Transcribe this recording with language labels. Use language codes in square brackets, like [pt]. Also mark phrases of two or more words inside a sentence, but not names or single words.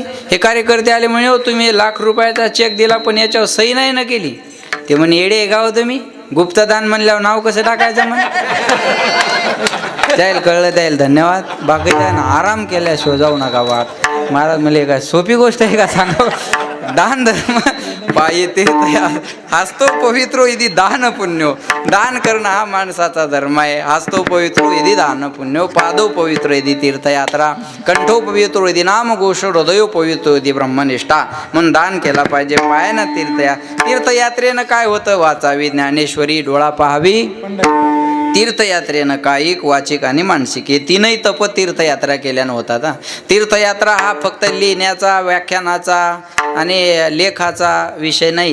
[mr] हे कार्यकर्ते आले, म्हणे हो तुम्ही 1,00,000 रुपयाचा चेक दिला पण याच्यावर सही नाही ना केली. ते म्हणे येडे गाव तुम्ही, गुप्तदान म्हणल्यावर नाव कसं टाकायचं म्हणे. त्याला कळलं, त्याला धन्यवाद. बाकी त्यानं आराम केल्याशिवाय जाऊ नका वाट. महाराज म्हणले काय सोपी गोष्ट आहे का सांगा. [sa] दान धर्म पायी तीर्थ हस्तो पवित्रो यदि दान पुण्यो. [mr] दान करणं हा माणसाचा धर्म आहे. [sa] हस्तो पवित्रो यदि दान पुण्यो, पादो पवित्रो यदि तीर्थयात्रा, कंठो पवित्रो यदि नाम घोष, हृदयो पवित्रो यदि ब्रह्मनिष्ठा. [mr] म्हणून दान केला पाहिजे. पायानं तीर्थयात्रेनं काय होतं, वाचावी ज्ञानेश्वरी, डोळा पाहावी तीर्थयात्रेनं कायिक, वाचिक आणि मानसिक, हे तीनही तप तीर्थयात्रा केल्यानं होतात. तीर्थयात्रा हा फक्त लिहिण्याचा, व्याख्यानाचा आणि लेखाचा विषय नाही.